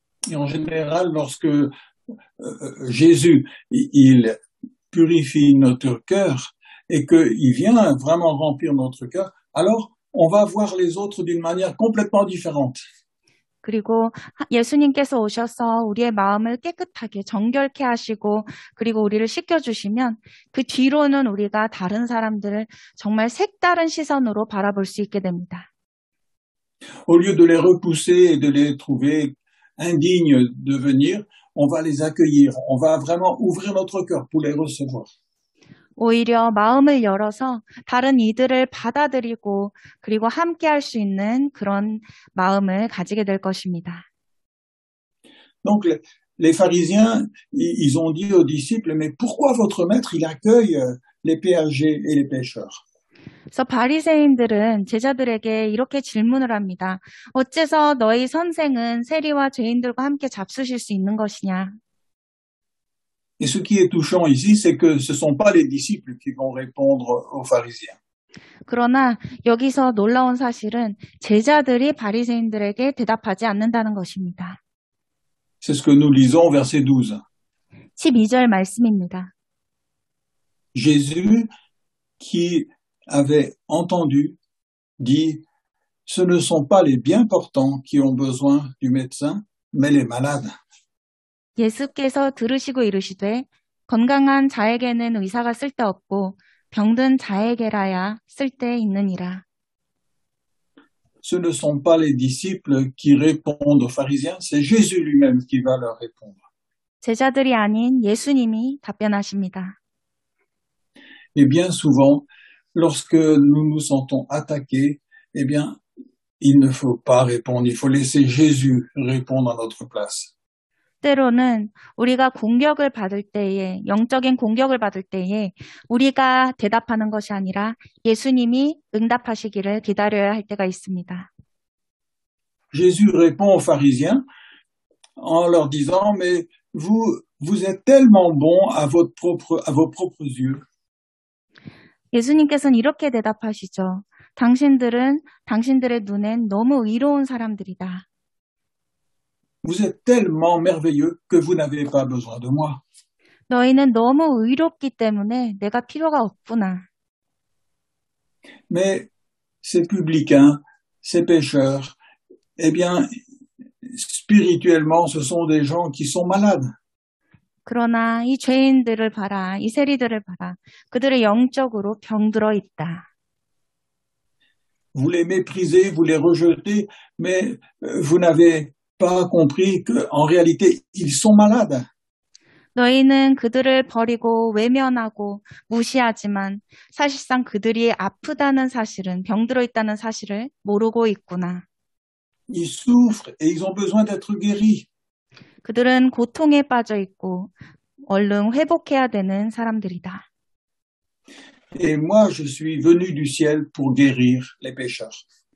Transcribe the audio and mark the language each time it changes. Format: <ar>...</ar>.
<fr>Et en général, lorsque Jésus, il purifie notre cœur et qu'il vient vraiment remplir notre cœur, alors on va voir les autres d'une manière complètement différente.</fr> <ko>그리고 예수님께서 오셔서 우리의 마음을 깨끗하게 정결케 하시고 그리고 우리를 씻겨주시면 그 뒤로는 우리가 다른 사람들을 정말 색다른 시선으로 바라볼 수 있게 됩니다.</ko> <fr>Au lieu de les repousser et de les trouver indignes de venir, on va les accueillir, on va vraiment ouvrir notre cœur pour les recevoir.</fr> <ko>오히려 마음을 열어서 다른 이들을 받아들이고 그리고 함께 할 수 있는 그런 마음을 가지게 될 것입니다.</ko> <fr>Donc les pharisiens, ils ont dit aux disciples, mais pourquoi votre maître, il accueille les péagers et les pécheurs?</fr> <ko>그래서 바리새인들은 제자들에게 이렇게 질문을 합니다. 어째서 너희 선생은 세리와 죄인들과 함께 잡수실 수 있는 것이냐?</ko> <fr>Et ce qui est touchant ici, c'est que ce ne sont pas les disciples qui vont répondre aux pharisiens.</fr> <ko>그러나 여기서 놀라운 사실은 제자들이 바리새인들에게 대답하지 않는다는 것입니다.</ko> <fr>C'est ce que nous lisons au verset 12.</fr> <ko>12절 말씀입니다.</ko> <fr>Jésus, qui avait entendu, dit, ce ne sont pas les bien portants qui ont besoin du médecin, mais les malades.</fr> <ko>예수께서 들으시고 이르시되 건강한 자에게는 의사가 쓸데없고 병든 자에게라야 쓸데있느니라.</ko> <fr>Ce ne sont pas les disciples qui répondent aux pharisiens, c'est Jésus lui-même qui va leur répondre.</fr> <ko>제자들이 아닌 예수님이 답변하십니다.</ko> <fr>Et bien souvent, lorsque nous nous sentons attaqués, eh bien, il ne faut pas répondre, il faut laisser Jésus répondre à notre place.</fr> <ko>때로는 우리가 공격을 받을 때에, 영적인 공격을 받을 때에 우리가 대답하는 것이 아니라 예수님이 응답하시기를 기다려야 할 때가 있습니다.</ko> <fr>Jésus répond aux pharisiens en leur disant, mais vous êtes tellement bons à vos propres yeux.</fr> <ko>예수님께서는 이렇게 대답하시죠. 당신들은 당신들의 눈엔 너무 의로운 사람들이다.</ko> <fr>Vous êtes tellement merveilleux que vous n'avez pas besoin de moi.</fr> <ko>너희는 너무 의롭기 때문에 내가 필요가 없구나.</ko> <fr>Mais ces publicains, ces pécheurs, eh bien, spirituellement, ce sont des gens qui sont malades.</fr> <ko>그러나 이 죄인들을 봐라, 이 세리들을 봐라. 그들의 영적으로 병들어 있다.</ko> <fr>Vous les méprisez, vous les rejetez, mais vous n'avez pas compris qu'en réalité, ils sont malades.</fr> <ko>너희는 그들을 버리고 외면하고 무시하지만 사실상 그들이 아프다는 사실은, 병들어 있다는 사실을 모르고 있구나.</ko> <fr>Ils souffrent et ils ont besoin d'être guéris.</fr> <ko>그들은 고통에 빠져 있고 얼른 회복해야 되는 사람들이다.</ko> <fr>Et moi, je suis venu du ciel pour guérir les pécheurs,</fr>